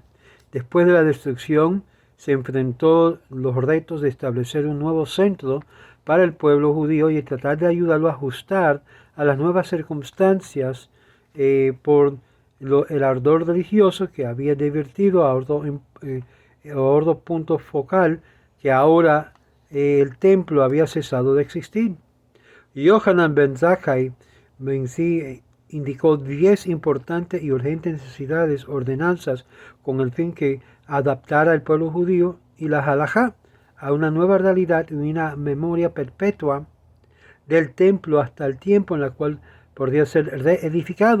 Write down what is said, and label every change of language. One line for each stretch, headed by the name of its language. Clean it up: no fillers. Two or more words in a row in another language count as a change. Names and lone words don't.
Spanish: Después de la destrucción, se enfrentó los retos de establecer un nuevo centro para el pueblo judío y tratar de ayudarlo a ajustar a las nuevas circunstancias por el ardor religioso que había divertido a otro punto focal, que ahora el templo había cesado de existir. Yohanan ben Zakkai indicó 10 importantes y urgentes necesidades, ordenanzas, con el fin que adaptara al pueblo judío y la halajá a una nueva realidad y una memoria perpetua del templo hasta el tiempo en el cual podría ser reedificado.